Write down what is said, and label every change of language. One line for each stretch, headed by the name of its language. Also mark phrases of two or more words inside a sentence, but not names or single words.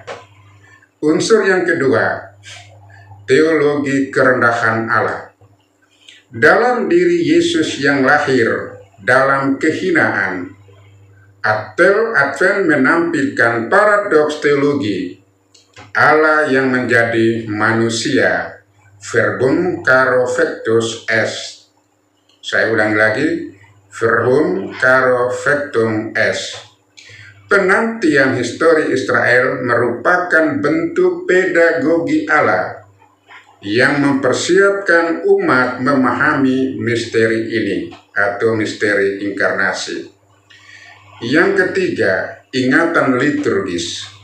Indonesian: Unsur yang kedua, teologi kerendahan Allah. Dalam diri Yesus yang lahir dalam kehinaan, Advent menampilkan paradoks teologi Allah yang menjadi manusia,
Latin: verbum caro factus est.
Indonesian: Saya ulang lagi,
Latin: verbum caro factum est.
Indonesian: Penantian histori Israel merupakan bentuk pedagogi Allah yang mempersiapkan umat memahami misteri ini atau misteri inkarnasi. Yang ketiga, ingatan liturgis.